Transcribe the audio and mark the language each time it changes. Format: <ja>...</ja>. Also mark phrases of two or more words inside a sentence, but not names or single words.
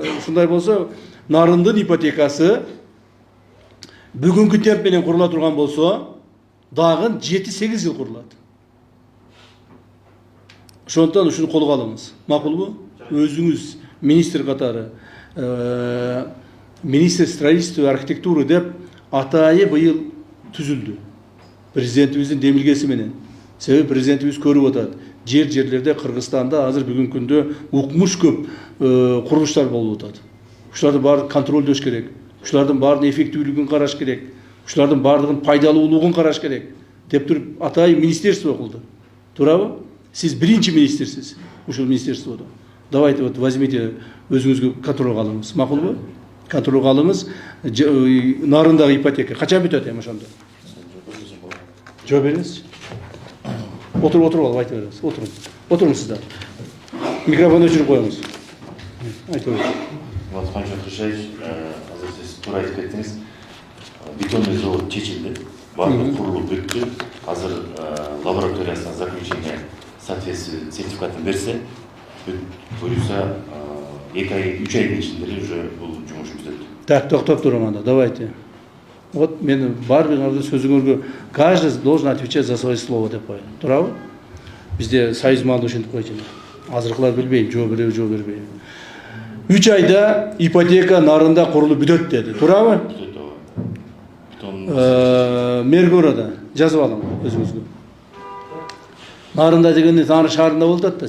<ky>Ушундай болсо, нарындын ипотекасы бүгүнкү темп менен курула турган болсо, дагы 7-8 жыл курулат. Ошондон ушуну колго алыңыз. Макулбу? Өзүңүз министр катары,</ky> <ru>министр строительства и архитектуры</ru> <ky>деп атайы быйыл түзүлдү. Президентибиздин демилгеси менен. Себеби президентибиз көрүп атат. Жерлерде Кыргызстанда азыр бүгүнкү күндө укмуш көп курулуштар болуп атат. Ушуларды баарын контролдош керек. Ушулардын баарынын эффективдүүлүгүн караш керек. Ушулардын баардыгын пайдалуулугун караш керек деп туруп атайы министерство кылды. Туурабы? Сиз биринчи министрсиз ушул министерстводо.</ky> <ru>Давайте вот возьмите</ru> <ky>өзүңүзгө контролго алыңыз. Макулбу? Контролго алыңыз. Нарындагы ипотека качан бүтөт эми ошондо? Жооп бериңиз. Отуруп алып айтып бериңиз. Отуруңуздар. Микрофон өчүрүп коюңуз. Айтып бериңиз. Кажет Душевич, азыр сиз туура айтып кеттиңиз.</ky> <ru>Бетонный завод</ru> <ky>чечилди. Баардыгы курулуп бүттү. Азыр лабораториясына</ky> <ru>заключение соответствие</ru> <ky>сертификатын берсе, буюрса 2 ай, 3 айдын ичинде уже бул жумуш бүтөт. Так, токтоп туруң анда, давайте. Вот мен баарыңарды сөзүңөргө</ky> <ru>каждый должен отвечать за свое слово</ru> <ky>деп коюн. Туурабы? Бизде союз маалда ошентип койчу. Азыркылар билбейм, жооп береби, жооп бербейби. 3 айда ипотека нарында курулуп бүтөт деди. Туурабы? Бүтөт ооба. Мергорада жазып алың өзүңүзгө. Нарында дегенде Нары шаарында болуп атат да.</ky>